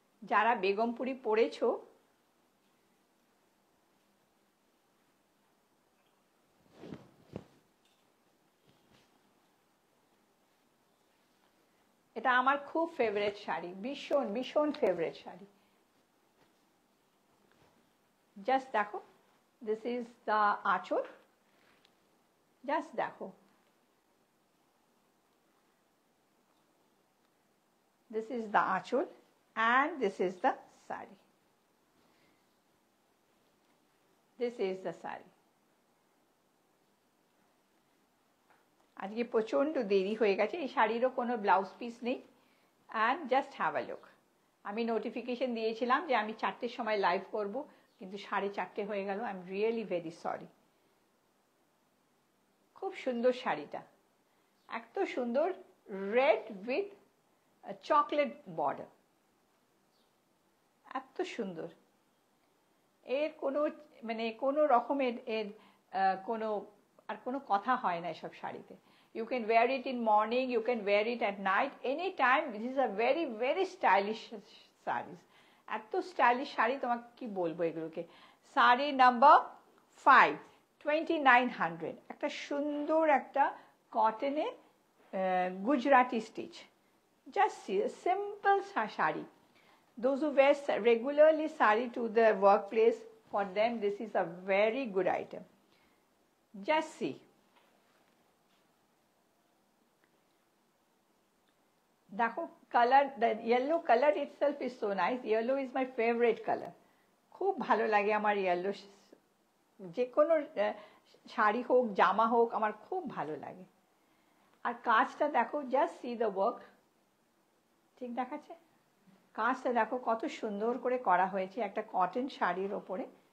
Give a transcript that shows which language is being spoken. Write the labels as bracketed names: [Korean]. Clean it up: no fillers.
[Bangla] যারা বেগমপুরি পড়েছো এটা আমার খুব ফেভারিট শাড়ি, ভীষণ ভীষণ ফেভারিট শাড়ি। [English] Just দেখো, this is the aanchal, just দেখো, this is the achol and this is the sari. This is the sari. [Bangla] আজকে প্রচন্ড দেরি হয়ে গেছে, এই শাড়িরও কোনো ব্লাউজ পিস নেই। [English] And just have a look. [Bangla] আমি নোটিফিকেশন দিয়েছিলাম যে আমি 4টের সময় লাইভ করব, কিন্তু 4:30 হয়ে গেল। [English] I am really very sorry. [Bangla] খুব সুন্দর শাড়িটা, এত সুন্দর, [English] red with chocolate border, [Bangla] এত সুন্দর। এর কোনো মানে কোনো রকমের এর কোনো আর কোনো কথা হয় না এসব শাড়িতে। [English] You can wear it in morning, you can wear it at night, anytime. This is a very very stylish sarees. [Bangla] এত স্টাইলিশ শাড়ি, তোমাকে কি বলবো এগুলোকে। শাড়ি নাম্বার 5, 2900, একটা সুন্দর একটা কটনে Gujarati stitch. [English] Just see a simple sari. Those who wear regularly sari to the workplace, for them this is a very good item. Just see. [Bangla] দেখো colour, [English] the yellow color itself is so nice. Yellow is my favorite color. [Bangla] খুব ভালো লাগে আমার yellow, যে কোনো শাড়ি হোক জামা হোক আমার খুব ভালো লাগে। আর কাজটা দেখো, [English] just see the work, [Bangla] ঠিক দেখাচ্ছে? কাজটা দেখো কত সুন্দর করে করা হয়েছে একটা কটন শাড়ির ওপরে।